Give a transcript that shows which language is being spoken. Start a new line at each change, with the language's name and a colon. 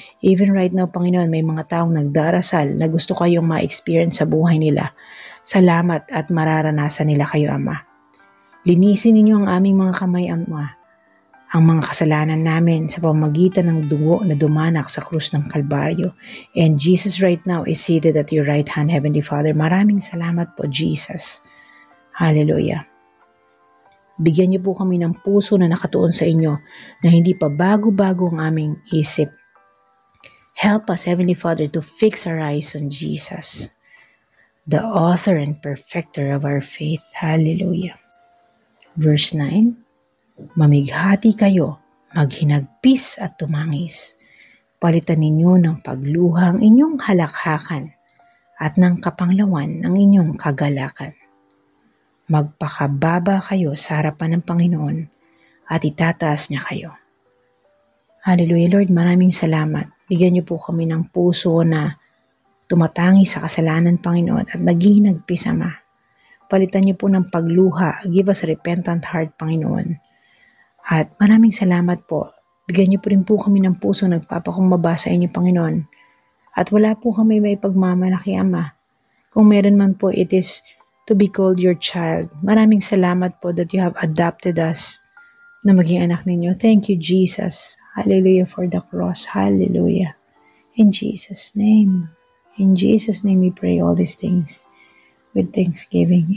English: Even right now,
Filipino: Panginoon, may mga taong nagdarasal na gusto kayong ma-experience sa buhay nila. Salamat at mararanasan nila kayo, Ama. Linisin ninyo ang aming mga kamay, Ama, ang mga kasalanan namin sa pamamagitan ng dugo na dumanak sa krus ng Kalbaryo.
English: And Jesus right now is seated at your right hand, Heavenly Father.
Filipino: Maraming salamat po, Jesus. Hallelujah. Bigyan niyo po kami ng puso na nakatuon sa inyo na hindi pa bago-bago ang aming isip.
English: Help us, Heavenly Father, to fix our eyes on Jesus, the author and perfecter of our faith.
Filipino: Hallelujah. Verse 9, mamighati kayo, maghinagpis at tumangis. Palitan ninyo ng pagluha ang inyong halakhakan at ng kapanglawan ang inyong kagalakan. Magpakababa kayo sa harapan ng Panginoon at itataas niya kayo. Hallelujah, Lord, maraming salamat. Bigyan niyo po kami ng puso na tumatangi sa kasalanan, Panginoon, at naghihinagpis, Ama. Palitan niyo po ng pagluha.
English: Give us a repentant heart,
Filipino: Panginoon. At maraming salamat po. Bigyan niyo po rin po kami ng puso nagpapakumbaba sa inyo, Panginoon. At wala po kami may pagmamalaki, Ama. Kung meron man po,
English: it is to be called your child.
Filipino: Maraming salamat po
English: that you have adopted us
Filipino: na maging anak ninyo.
English: Thank you, Jesus. Hallelujah for the cross. Hallelujah. In Jesus' name. In Jesus' name we pray all these things with thanksgiving.